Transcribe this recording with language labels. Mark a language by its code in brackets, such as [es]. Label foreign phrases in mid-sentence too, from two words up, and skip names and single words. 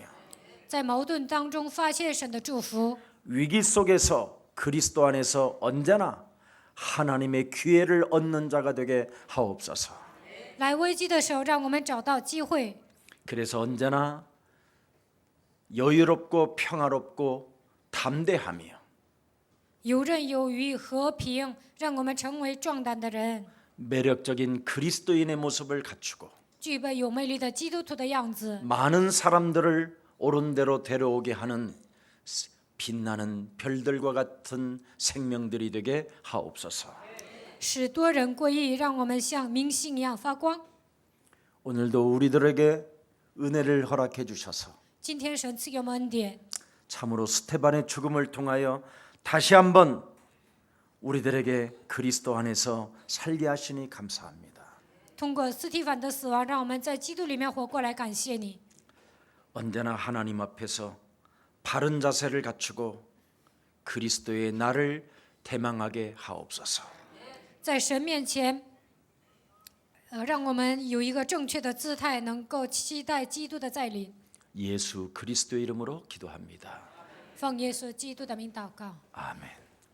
[zh] 在矛盾当中发现神的祝福， [ko] 위기 속에서 그리스도 안에서 언제나 하나님의 기회를 얻는 자가 되게 하옵소서. [zh] 来危机的时候，让我们找到机会。 [ko] 그래서 언제나 여유롭고 평화롭고 담대하며 [zh] 游刃有余、和平，让我们成为壮胆的人， [ko] 매력적인 그리스도인의 모습을 갖추고 [zh] 具备有魅力的基督徒的样子， [ko] 많은 사람들을 옳은 대로 데려오게 하는 빛나는 별들과 같은 생명들이 되게 하옵소서. [zh] 使多人归义，让我们像明星一样发光。 [ko] 오늘도 우리들에게 은혜를 허락해 주셔서 [zh] 今天神赐给我们恩典， [ko] 참으로 스테반의 죽음을 통하여 다시 한번 우리들에게 그리스도 안에서 살게 하시니 감사합니다. [zh] 通过斯提凡的死亡，让我们在基督里面活过来。感谢你， [ko] 언제나 하나님 앞에서 바른 자세를 갖추고 그리스도의 나를 대망하게 하옵소서. [zh] 在神面前，让我们有一个正确的姿态，能够期待基督的再临。 [ko] 예수 그리스도 이름으로 기도합니다. [zh] 奉耶稣基督的名祷告。 [ko] 아멘.